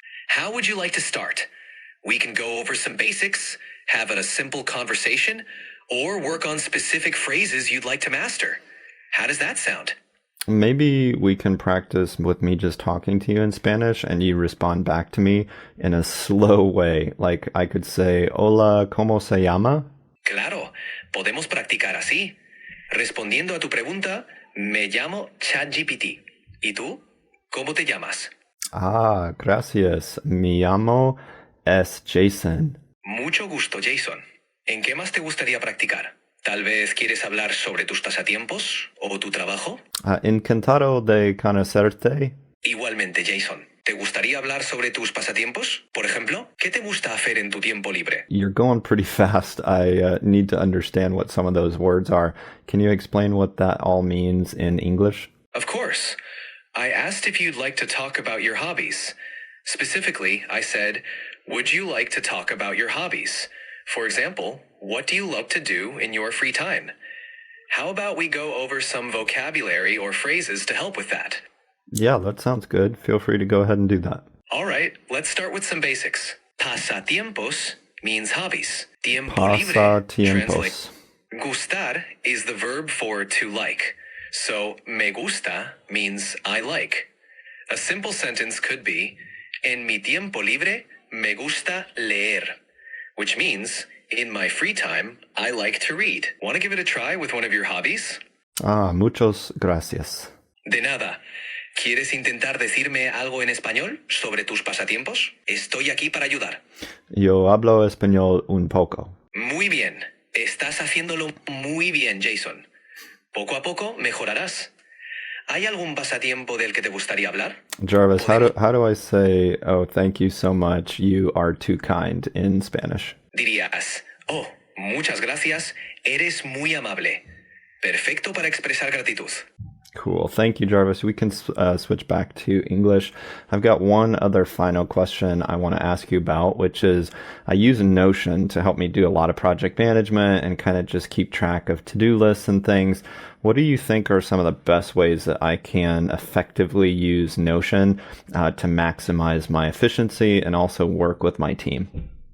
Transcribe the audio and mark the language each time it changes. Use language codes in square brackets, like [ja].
[en] How would you like to start? We can go over some basics, have a simple conversation, or work on specific phrases you'd like to master. How does that sound? Maybe we can practice with me just talking to you in Spanish and you respond back to me in a slow way. Like I could say, [es] Hola, ¿cómo se llama? Claro, podemos practicar así. Respondiendo a tu pregunta, me llamo ChatGPT. ¿Y tú? ¿Cómo te llamas? Ah, gracias. Me llamo Jason. Mucho gusto, Jason. ¿En qué más te gustaría practicar? Tal vez quieres hablar sobre tus pasatiempos o tu trabajo. Encantado de conocerte. Igualmente, Jason. ¿Te gustaría hablar sobre tus pasatiempos? Por ejemplo, ¿qué te gusta hacer en tu tiempo libre? [en] You're going pretty fast. I need to understand what some of those words are. Can you explain what that all means in English? Of course. I asked if you'd like to talk about your hobbies. Specifically, I said, would you like to talk about your hobbies? For example, what do you love to do in your free time? How about we go over some vocabulary or phrases to help with that? Yeah, that sounds good. Feel free to go ahead and do that. All right, let's start with some basics. Pasatiempos means hobbies. Tiempo libre translates. [es] Pasatiempos. [en] Gustar is the verb for to like. So, me gusta means I like. A simple sentence could be, [es] en mi tiempo libre me gusta leer, [en] which means, in my free time, I like to read. Want to give it a try with one of your hobbies? [es] Muchas gracias. De nada. ¿Quieres intentar decirme algo en español sobre tus pasatiempos? Estoy aquí para ayudar. Yo hablo español un poco. Muy bien. Estás haciéndolo muy bien, Jason. Poco a poco mejorarás. ¿Hay algún pasatiempo del que te gustaría hablar? [en] Jarvis, how do I say, oh, thank you so much, you are too kind in Spanish? [es] Dirías, oh, muchas gracias, eres muy amable. Perfecto para expresar gratitud. [en] Cool. Thank you, Jarvis. We can switch back to English. I've got one other final question I want to ask you about, which is I use Notion to help me do a lot of project management and kind of just keep track of to-do lists and things. What do you think are some of the best ways that I can effectively use Notion to maximize my efficiency and also work with my team?